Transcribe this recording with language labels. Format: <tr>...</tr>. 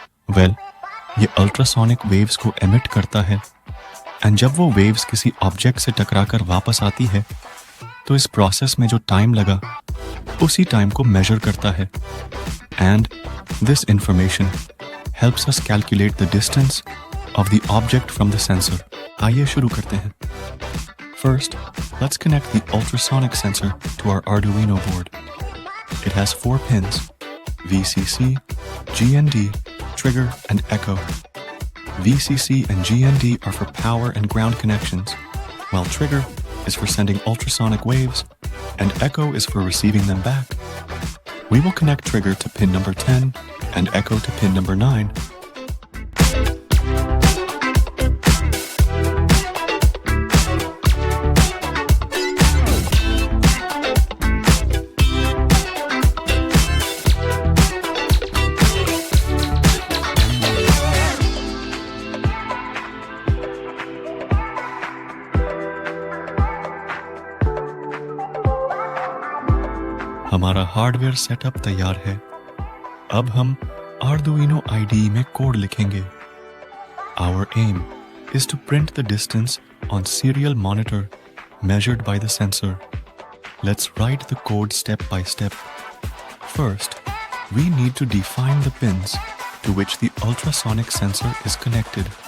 <hi>Well, ये ultrasonic waves को emit करता है एंड जब वो वेव्स किसी ऑब्जेक्ट से टकराकर वापस आती है तो इस प्रोसेस में जो टाइम लगा उसी टाइम को मेजर करता है</hi> <en>And this information helps us calculate the distance of the object from the sensor.</en> <hi>आइए शुरू करते हैं।</hi> <en>First, let's connect the ultrasonic sensor to our Arduino board. It has 4 pins: VCC, GND, trigger, and echo. VCC and GND are for power and ground connections, while trigger is for sending ultrasonic waves, and echo is for receiving them back. We will connect trigger to pin number 10 and echo to pin number 9.</en> <hi>हमारा hardware setup तैयार है। अब हम Arduino IDE में code लिखेंगे।</hi> <en>Our aim is to print the distance on serial monitor measured by the sensor. Let's write the code step by step. First, we need to define the pins to which the ultrasonic sensor is connected.</en>